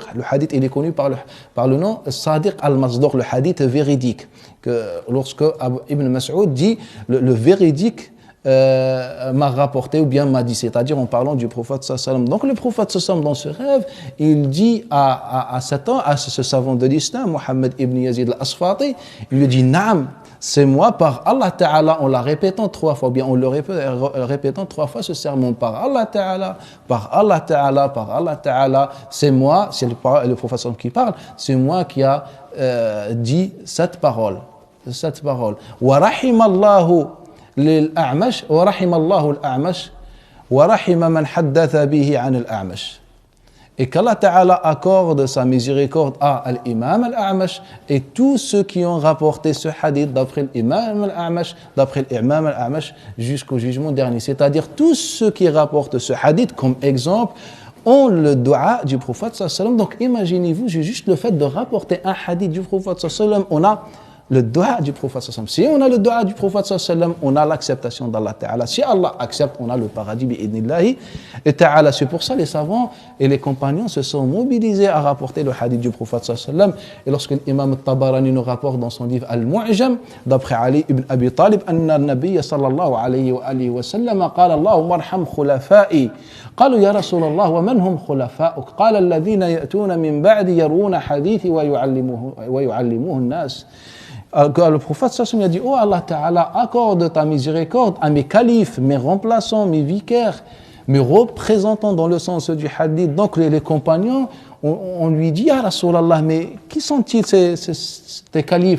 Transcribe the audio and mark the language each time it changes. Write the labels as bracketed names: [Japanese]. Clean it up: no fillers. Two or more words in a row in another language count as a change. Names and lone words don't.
[French] Le hadith, il est connu par le nom [Arabic] الصادق المصدوق, [French] le hadith véridique, que lorsque Ibn Mas'ud dit le véridique m'a rapporté ou bien m'a dit, c'est-à-dire en parlant du prophète sallam. Donc le prophète sallam, dans ce rêve, il dit à ce savant de l'islam, Muhammad ibn Yazid al-Asfati, il lui dit: Naam, c'est moi, par [Arabic] الله تعالى, [French] en la répétant 3 fois, ou bien en le répétant 3 fois ce sermon, par [Arabic] الله تعالى, [French] c'est moi, c'est le prophète sallam qui parle, c'est moi qui a dit cette parole. [Arabic] ورحم الله للأعمش ورحم الله الأعمش ورحم من حدث به عن الأعمش. [French] Et qu' [Arabic] الله تعالى [French] accorde sa miséricorde à l'imam al-A'mash et tous ceux qui ont rapporté ce hadith d'après l'imam al-A'mash jusqu'au jugement dernier. C'est-à-dire tous ceux qui rapportent ce hadith comme exemple ont le dua du prophète sallallahu. Donc imaginez-vous, juste le fait de rapporter un hadith du prophète sallallahu, on a le dua du prophète sallam. Si on a le dua du prophète sallam, on a l'acceptation d' [Arabic] الله تعالى. [French] Si Allah accepte, on a le paradis bi'idnillahi et Ta'ala. C'est pour ça les savants et les compagnons se sont mobilisés à rapporter le hadith du prophète sallam. Et lorsque l'imam al-Tabarani nous rapporte dans son livre Al-Mu'jam, d'après Ali ibn Abi Talib, [Arabic] أن النبي صلى الله عليه وسلم قال اللهم ارحم خلفائي. قالوا يا رسول الله ومن هم خلفاؤك؟ قال الذين يأتون من بعد يروون حديثي ويعلموه الناس. [French] Le prophète sallallahu a dit: oh [Arabic] الله تعالى, [French] accorde ta miséricorde à mes califes, mes remplaçants, mes vicaires, mes représentants dans le sens du hadith. Donc les compagnons, on lui dit: ah Rasulallah, mais qui sont-ils ces califes?